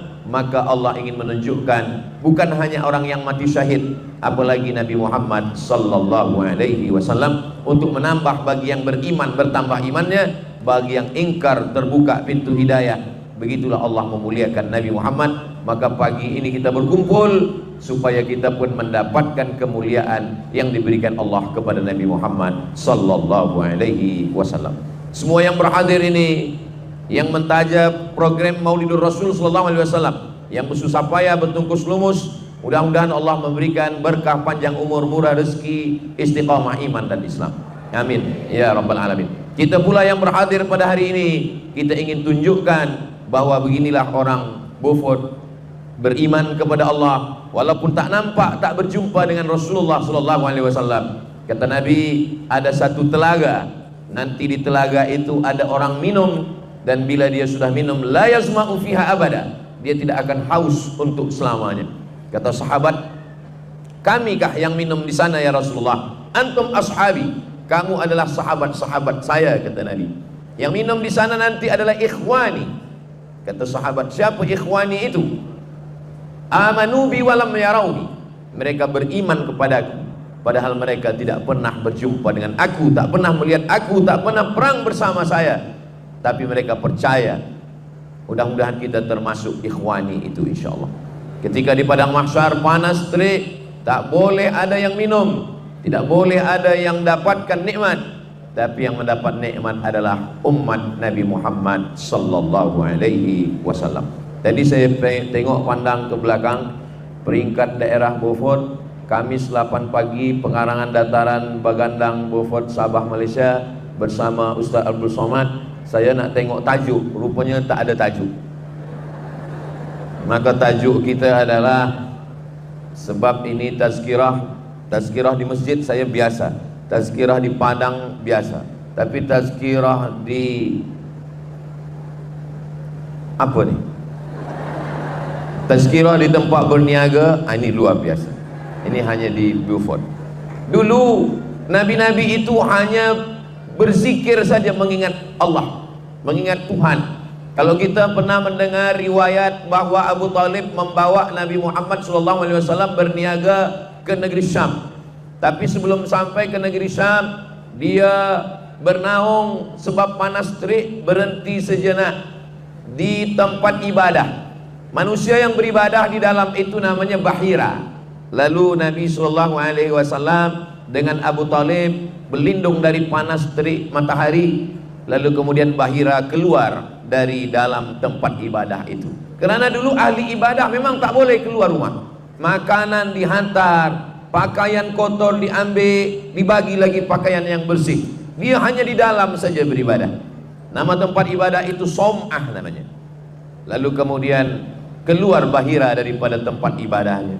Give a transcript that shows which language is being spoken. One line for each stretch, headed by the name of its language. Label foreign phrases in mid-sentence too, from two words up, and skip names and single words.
Indonesian: Maka Allah ingin menunjukkan bukan hanya orang yang mati syahid, apalagi Nabi Muhammad
Arabic: صلى الله عليه وسلم,
Indonesian: untuk menambah bagi yang beriman bertambah imannya, bagi yang ingkar terbuka pintu hidayah. Begitulah Allah memuliakan Nabi Muhammad. Maka pagi ini kita berkumpul supaya kita pun mendapatkan kemuliaan yang diberikan Allah kepada Nabi Muhammad
Arabic: صلى الله عليه وسلم.
Indonesian: Semua yang berhadir ini, yang mentajab program Maulidur Rasul
Arabic: صلى الله عليه وسلم,
Indonesian: yang bersusah payah bertungkus lumus, mudah-mudahan Allah memberikan berkah panjang umur, murah rezeki, istiqamah iman dan Islam.
Arabic: آمين يا رب العالمين.
Indonesian: Kita pula yang berhadir pada hari ini, kita ingin tunjukkan bahwa beginilah orang Beaufort beriman kepada Allah walaupun tak nampak, tak berjumpa dengan Rasulullah SAW. Kata Nabi, ada satu telaga, nanti di telaga itu ada orang minum, dan bila dia sudah minum,
Arabic: لا يظمأ فيها أبدا,
Indonesian: dia tidak akan haus untuk selamanya. Kata sahabat, kamikah yang minum di sana
Arabic: يا رسول الله? أنتم أصحابي,
Indonesian: kamu adalah sahabat-sahabat saya, kata Nabi. Yang minum di sana nanti adalah ikhwani. Kata sahabat, siapa ikhwani itu?
Arabic: آمنوا بي ولم يروني,
Indonesian: mereka beriman kepadaku padahal mereka tidak pernah berjumpa dengan aku, tak pernah melihat aku, tak pernah perang bersama saya, tapi mereka percaya. Mudah-mudahan kita termasuk ikhwani itu insyaallah. Ketika di padang mahsyar panas terik, tak boleh ada yang minum, tidak boleh ada yang dapatkan nikmat, tapi yang mendapat nikmat adalah umat Nabi Muhammad
Arabic: صلى الله عليه وسلم.
Indonesian: Tadi saya tengok pandang ke belakang, peringkat daerah Beaufort, Kamis 8 pagi, pengarangan dataran Bagandang Beaufort Sabah Malaysia bersama Ustaz Abdul Somad. Saya nak tengok tajuk, rupanya tak ada tajuk. Maka tajuk kita adalah, sebab ini tazkirah di masjid saya biasa, tazkirah di padang biasa, tapi tazkirah di apa nih? Tazkirah di tempat berniaga, ini luar biasa. Ini hanya di Beaufort. Dulu nabi-nabi itu hanya berzikir saja, mengingat Allah, mengingat Tuhan. Kalau kita pernah mendengar riwayat bahwa Abu Talib membawa Nabi Muhammad SAW berniaga ke negeri Syam, tapi sebelum sampai ke negeri Syam, dia bernaung sebab panas terik, berhenti sejenak di tempat ibadah. Manusia yang beribadah di dalam itu namanya Bahira. Lalu Nabi SAW dengan Abu Talib berlindung dari panas terik matahari. Lalu kemudian Bahira keluar dari dalam tempat ibadah itu. Kerana dulu ahli ibadah memang tak boleh keluar rumah. Makanan dihantar, pakaian kotor diambil, dibagi lagi pakaian yang bersih. Dia hanya di dalam saja beribadah. Nama tempat ibadah itu Som'ah namanya. Lalu kemudian keluar Bahira daripada tempat ibadahnya.